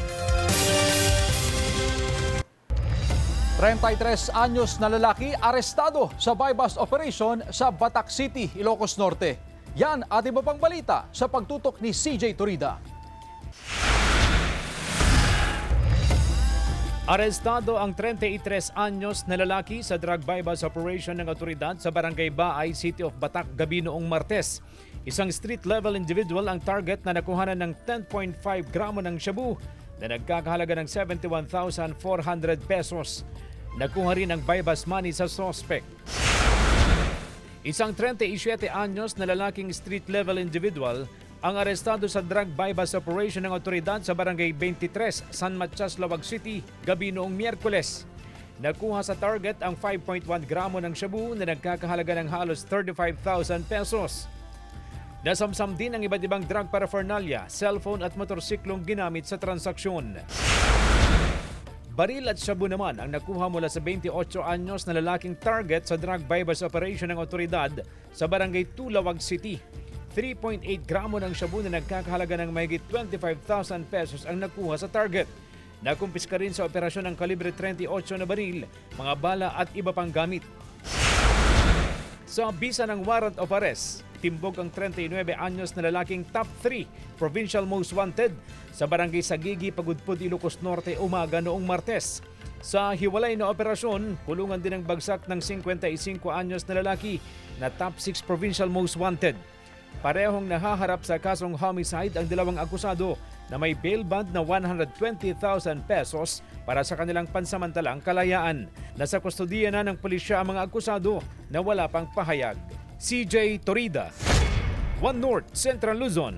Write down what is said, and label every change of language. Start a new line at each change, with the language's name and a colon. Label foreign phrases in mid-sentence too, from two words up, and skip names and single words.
Filipino: 33 anyos na lalaki arestado sa
English: buy-bust operation
Filipino: sa Batac City, Ilocos Norte. Yan at iba pang balita sa pagtutok ni CJ Torida. Arestado ang 33 anyos na lalaki sa
English: drug buy-bust operation
Filipino: ng otoridad sa Barangay Baay, City of Batac, gabi noong Martes. Isang
English: street-level individual
Filipino: ang target na nakuhanan ng 10.5 gramo ng shabu na nagkakahalaga ng 71,400 pesos. Nakuha rin ang
English: buy-bust money
Filipino: sa suspect. Isang 37 anyos na lalaking
English: street-level individual
Filipino: ang arestado sa
English: drug bypass operation
Filipino: ng otoridad sa Barangay 23, San Matias, Lawag City, gabi noong Miyerkules. Nakuha sa target ang 5.1 gramo ng shabu na nagkakahalaga ng halos 35,000 pesos. Nasamsam din ang iba't ibang
English: drug paraphernalia,
Filipino: cellphone at motorsiklong ginamit sa transaksyon. Baril at shabu naman ang nakuha mula sa 28 anyos na lalaking target sa
English: drug bypass operation
Filipino: ng otoridad sa Barangay 2, Lawag City. 3.8 gramo ng shabu na nagkakahalaga ng mahigit 25,000 pesos ang nakuha sa target. Nakumpiska rin sa operasyon ng kalibre 38 na baril, mga bala at iba pang gamit. Sa bisa ng
English: warrant of arrest,
Filipino: timbog ang 39 anyos na lalaking
English: top 3 provincial most wanted
Filipino: sa Barangay Sagigi, Pagudpud, Ilocos Norte umaga noong Martes. Sa hiwalay na operasyon, kulungan din ang bagsak ng 55 anyos na lalaki na
English: top 6 provincial most wanted.
Filipino: Parehong nahaharap sa kasong homicide ang dalawang akusado na may
English: bail bond
Filipino: na 120,000 pesos para sa kanilang pansamantalang kalayaan. Nasa kustodiya na ng pulisya ang mga akusado na wala pang pahayag. CJ Torida, One North, Central Luzon.